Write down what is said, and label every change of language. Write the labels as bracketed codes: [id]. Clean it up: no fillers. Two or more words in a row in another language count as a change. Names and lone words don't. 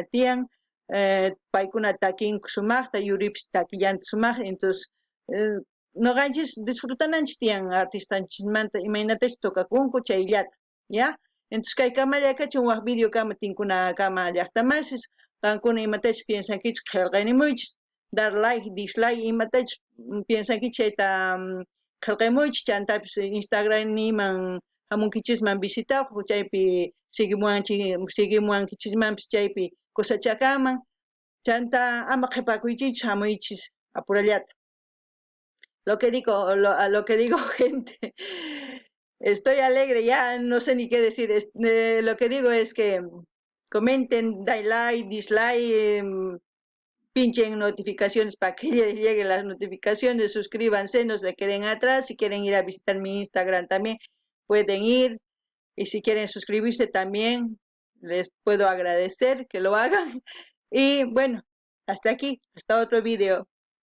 [qu] tiyan paykuna takinku sumaqta yuripish takillanta sumaq entonces noqanchis disfrutananchis tiyan artistanchikmanta imaynatash tukakunku chayllata ya entonces kay kamallaykachu waq video kama tinkuna llaqtamasish qankuna imatachu piensankichis qillqaynimuychis dar like dislike imatachu piensankichis chayta qillqaymuychis chaytapish Instagram niman hamunkichisman visitakuq chaypi seguimuwankichismanpish chaypi kusachakaman chanta ama qhipakuychich hamuychis apurallata [es] lo que digo gente estoy alegre ya no sé ni qué decir lo que digo es que comenten, den like, dislike, pinchen notificaciones para que les lleguen las notificaciones, suscríbanse, no se queden atrás, si quieren ir a visitar mi Instagram también pueden ir y si quieren suscribirse también les puedo agradecer que lo hagan y bueno, hasta aquí, hasta otro video.